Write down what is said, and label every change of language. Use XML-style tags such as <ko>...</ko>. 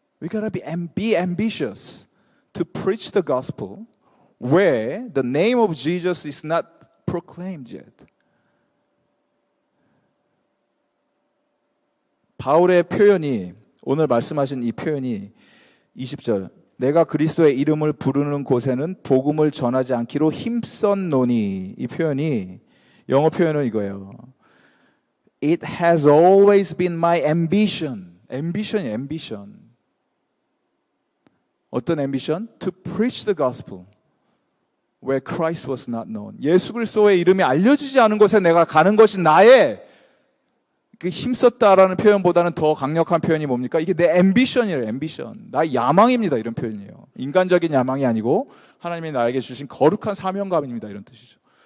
<en>We gotta be ambitious to preach the gospel where the name of Jesus is not proclaimed yet.</en> <ko>바울의 표현이, 오늘 말씀하신 이 표현이 20절, 내가 그리스도의 이름을 부르는 곳에는 복음을 전하지 않기로 힘썼노니, 이 표현이 영어 표현은 이거예요.</ko> <en>It has always been my ambition.</en> <ko>ambition이에요,</ko> <en>ambition.</en> <ko>어떤 ambition?</ko> <en>To preach the gospel where Christ was not known.</en> <ko>예수 그리스도의 이름이 알려지지 않은 곳에 내가 가는 것이 나의 그 힘썼다라는 표현보다는 더 강력한 표현이 뭡니까? 이게 내 ambition이에요, ambition. 나의 야망입니다, 이런 표현이에요. 인간적인 야망이 아니고 하나님이 나에게 주신 거룩한 사명감입니다, 이런 뜻이죠.</ko>